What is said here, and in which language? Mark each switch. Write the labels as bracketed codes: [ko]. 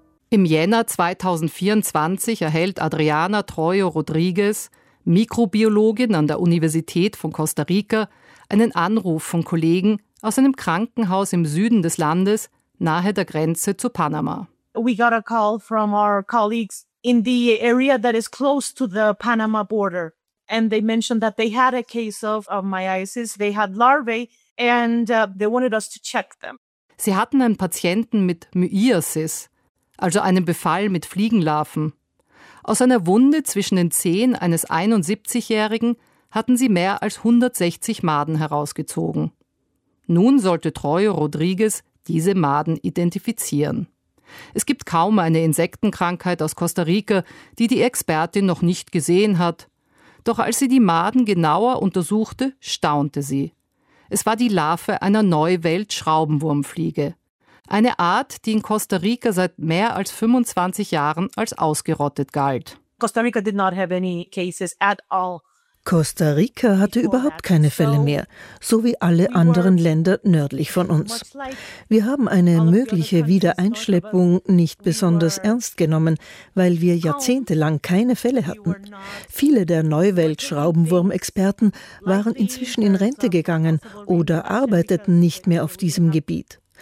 [de] Im Jänner 2024 erhält Adriana Troyo Rodriguez, Mikrobiologin an der Universität von Costa Rica, einen Anruf von Kollegen aus einem Krankenhaus im Süden des Landes, nahe der Grenze zu Panama. [en] We got a call from our colleagues in the area that is close to the Panama border. And they mentioned that they had a case of myiasis, they had larvae, and they wanted us to check them. [de] Sie hatten einen Patienten mit Myiasis, also einen Befall mit Fliegenlarven. Aus einer Wunde zwischen den Zehen eines 71-Jährigen hatten sie mehr als 160 Maden herausgezogen. Nun sollte Troyo Rodriguez diese Maden identifizieren. Es gibt kaum eine Insektenkrankheit aus Costa Rica, die Expertin noch nicht gesehen hat. Doch als sie die Maden genauer untersuchte, staunte sie. Es war die Larve einer Neuwelt-Schraubenwurmfliege. Eine Art, die in Costa Rica seit mehr als 25 Jahren als ausgerottet galt. [en] Costa Rica did not have any cases at all. [de] Costa Rica hatte überhaupt keine Fälle mehr, so wie alle anderen Länder nördlich von uns. Wir haben eine mögliche Wiedereinschleppung nicht besonders ernst genommen, weil wir jahrzehntelang keine Fälle hatten. Viele der Neuwelt-Schraubenwurm-Experten waren inzwischen in Rente gegangen oder arbeiteten nicht mehr auf diesem Gebiet.